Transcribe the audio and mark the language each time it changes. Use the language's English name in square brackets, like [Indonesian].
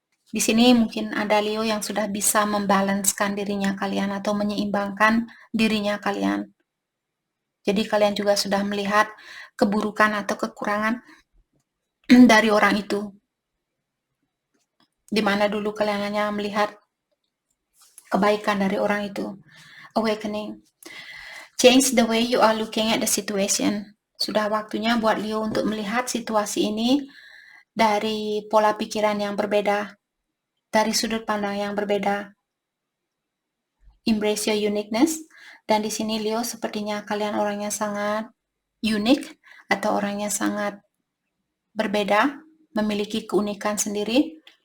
[Indonesian] Di sini mungkin ada Leo yang sudah bisa membalanskan dirinya kalian atau menyeimbangkan dirinya kalian. Jadi kalian juga sudah melihat keburukan atau kekurangan dari orang itu. Di mana dulu kalian hanya melihat kebaikan dari orang itu. [English] Awakening. Change the way you are looking at the situation. [Indonesian] Sudah waktunya buat Leo untuk melihat situasi ini dari pola pikiran yang berbeda, dari sudut pandang yang berbeda. [English] Embrace your uniqueness. [Indonesian] Dan di sini Leo sepertinya kalian orangnya sangat unik atau orangnya sangat berbeda, memiliki keunikan sendiri.